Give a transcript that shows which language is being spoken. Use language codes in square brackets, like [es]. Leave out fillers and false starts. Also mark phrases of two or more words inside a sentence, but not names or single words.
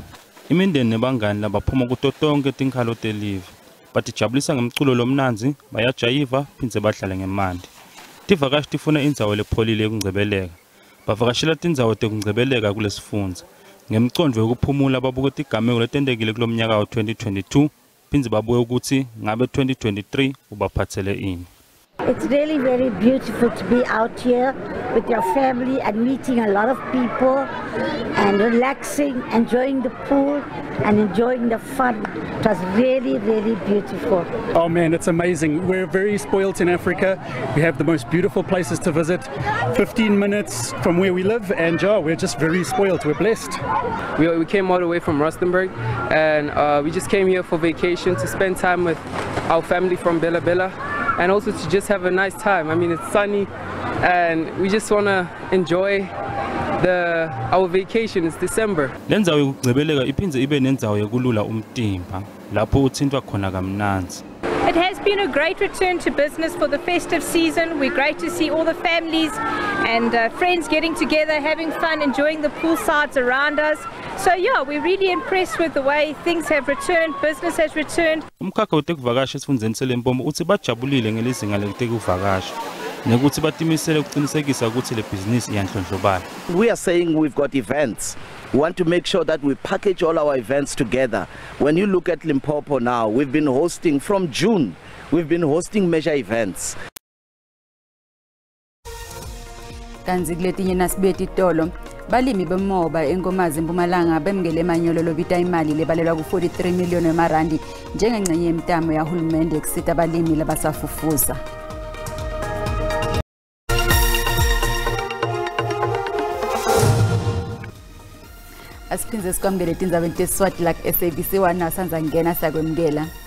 [ss] Imindeni nebangani labaphuma kuto tonke tinkhalo telive batijabulisa ngemculo lomnanzi, bayajayiva, phindze badlale ngemandi. Tivakashi tifuna indzawo lepholile yokungcebeleka. Bavakashela tindzawo tekungcebeleka kulesifundza. Ngemicondvo yokuphumula babuka tigameko letentekile kulomnyaka wa-2022, phindze babuke ukuthi ngabe 2023 ubaphathele ini. [en] It's really very beautiful to be out here with your family and meeting a lot of people and relaxing, enjoying the pool and enjoying the fun. It was really, really beautiful. Oh man, it's amazing. We're very spoilt in Africa. We have the most beautiful places to visit, 15 minutes from where we live, and we're just very spoilt. We're blessed. We came all the way from Rustenburg, and we just came here for vacation to spend time with our family from Bela Bela, and also to just have a nice time. I mean, it's sunny, and we just want to enjoy our vacation. It's December. [ss] Lenzawo yokugcebeleka iphindze ibe nenzawo yokulula umtimba lapho uthintwa khona kamnanzi. [en] It has been a great return to business for the festive season. We're great to see all the families and friends getting together, having fun, enjoying the poolsides around us. So yeah, we're really impressed with the way things have returned, business has returned. [ss] Umkhakha wetekuvakasha esifundeni seLimpopo uthi bajabulile ngelizinga letekuvakasha nekuthi batimisele ukuqinisekisa ukuthi le business iyanhlonhlobala. [en] We are saying we've got events. We want to make sure that we package all our events together. When you look at Limpopo now, we've been hosting from June. We've been hosting major events. [ss] Kanzi kuletinye nasibeti tolo balimi bemhoba enkomazi eMpumalanga bemukele manyolo lobita imali lebalelwa ku-43 million emarandi njengengcenye yemtamo yahulumende ekusita abalimi labasafufusa. Asiphinze sikwamukele tindzabeni teswati la SABC 1 nasanza ngena sakwemukela.